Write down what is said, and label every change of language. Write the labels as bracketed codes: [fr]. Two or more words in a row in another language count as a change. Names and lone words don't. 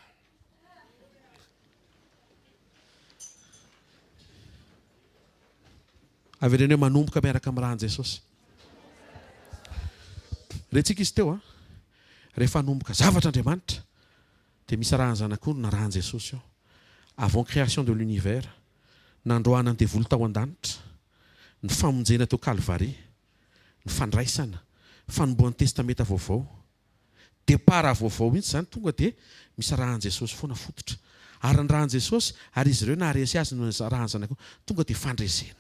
[mg] Avereno hoe manomboka miaraka amin'ny rahan'i Jesosy. Retsika izy teo rehefa hanomboka zavatr'Andriamanitra dia misy rahany zanak'ondry na rahan'i Jesosy ao. [fr] Avant création de l'univers, [mg] nandroana ny devoly tao an-danitra, ny famonjena teo Calvary, ny fandraisana, fanombohan'ny testameta vaovao, départ vaovao mihitsy zany tonga dia misy rahan'i Jesosy foana fototra. Ary ny rahan'i Jesosy ary izy ireo naharesy azy no rahany zanak'ondry tonga dia fandresena.